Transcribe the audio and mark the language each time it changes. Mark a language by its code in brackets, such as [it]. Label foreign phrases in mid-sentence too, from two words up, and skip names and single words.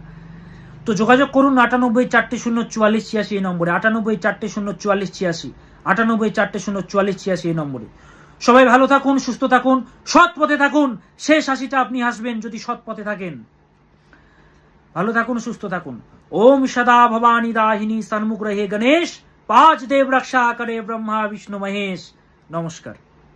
[bn] তো যোগাযোগ করুন 98404486 এই নম্বরে, 98404486, 98404486 এই নম্বরে। সবাই ভালো থাকুন, সুস্থ থাকুন, সৎ পথে থাকুন। শেষ হাসিটা আপনি হাসবেন যদি সৎ পথে থাকেন। ভালো থাকুন, সুস্থ থাকুন। [hi] ओम सदा भवानी दाहिनी सन्मुख रहे गणेश, पांच देव रक्षा करे ब्रह्मा विष्णु महेश। नमस्कार।